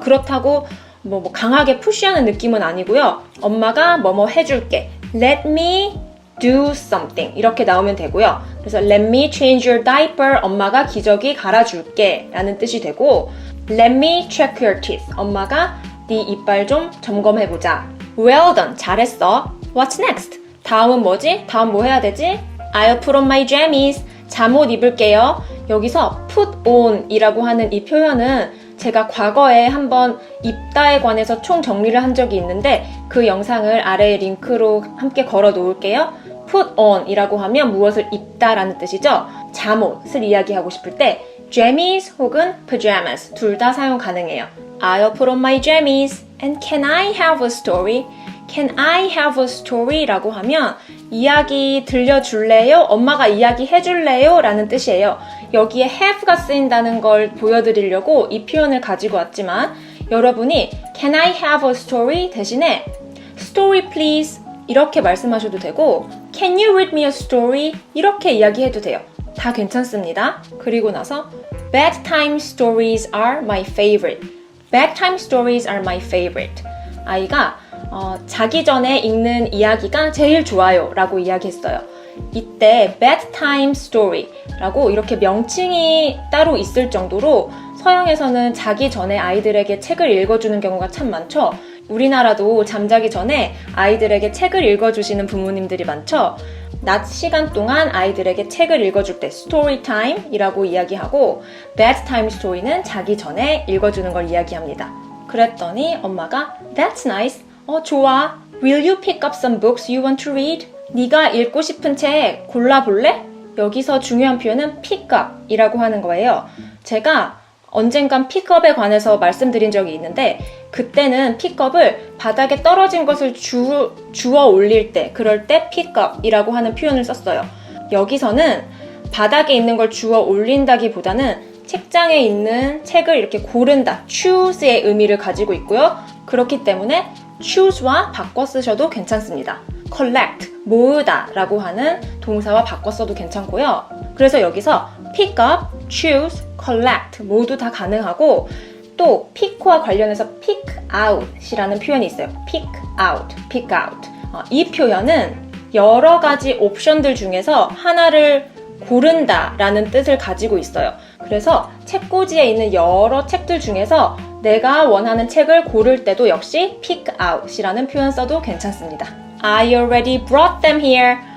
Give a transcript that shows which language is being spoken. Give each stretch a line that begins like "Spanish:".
Korean: 그렇다고 뭐 강하게 푸시하는 느낌은 아니고요. 엄마가 뭐뭐 해줄게.
English: Let me do something
Korean: 이렇게 나오면 되고요. 그래서
English: let me change your diaper
Korean: 엄마가 기저귀 갈아줄게 라는 뜻이 되고
English: let me check your teeth
Korean: 엄마가 네 이빨 좀 점검해보자.
English: well done
Korean: 잘했어.
English: what's next?
Korean: 다음은 뭐지? 다음 뭐 해야 되지?
English: I'll put on my jammies
Korean: 잠옷 입을게요. 여기서 put on 이라고 하는 이 표현은 제가 과거에 한번 입다에 관해서 총 정리를 한 적이 있는데 그 영상을 아래에 링크로 함께 걸어 놓을게요. put on 이라고 하면 무엇을 입다 라는 뜻이죠. 잠옷을 이야기하고 싶을 때 jammies 혹은 pajamas 둘 다 사용 가능해요.
English: I'll put on my jammies and can I have a story? Can I have a story?
Korean: 라고 하면 이야기 들려줄래요? 엄마가 이야기 해줄래요? 라는 뜻이에요. 여기에 have가 쓰인다는 걸 보여드리려고 이 표현을 가지고 왔지만 여러분이
English: Can I have a story?
Korean: 대신에
English: Story please
Korean: 이렇게 말씀하셔도 되고
English: Can you read me a story?
Korean: 이렇게 이야기해도 돼요. 다 괜찮습니다. 그리고 나서
English: Bedtime stories are my favorite. Bedtime stories are my favorite.
Korean: 아이가 자기 전에 읽는 이야기가 제일 좋아요 라고 이야기했어요. 이때 bedtime story 라고 이렇게 명칭이 따로 있을 정도로 서양에서는 자기 전에 아이들에게 책을 읽어주는 경우가 참 많죠. 우리나라도 잠자기 전에 아이들에게 책을 읽어주시는 부모님들이 많죠. 낮 시간 동안 아이들에게 책을 읽어줄 때 story time 이라고 이야기하고 bedtime story는 자기 전에 읽어주는 걸 이야기합니다. 그랬더니 엄마가
English: That's nice.
Korean: 좋아.
English: Will you pick up some books you want to read?
Korean: 네가 읽고 싶은 책 골라볼래? 여기서 중요한 표현은 pick up 이라고 하는 거예요. 제가 언젠간 픽업에 관해서 말씀드린 적이 있는데 그때는 픽업을 바닥에 떨어진 것을 주워 올릴 때 그럴 때 pick up 이라고 하는 표현을 썼어요. 여기서는 바닥에 있는 걸 주워 올린다기보다는 책장에 있는 책을 이렇게 고른다, choose의 의미를 가지고 있고요. 그렇기 때문에 choose와 바꿔 쓰셔도 괜찮습니다. collect, 모으다 라고 하는 동사와 바꿔 써도 괜찮고요. 그래서 여기서 pick up, choose, collect 모두 다 가능하고 또 pick와 관련해서 pick out 이라는 표현이 있어요.
English: pick out, pick out.
Korean: 이 표현은 여러 가지 옵션들 중에서 하나를 고른다 라는 뜻을 가지고 있어요. 그래서 책꽂이에 있는 여러 책들 중에서 내가 원하는 책을 고를 때도 역시 pick out 이라는 표현 써도 괜찮습니다.
English: I already brought them here.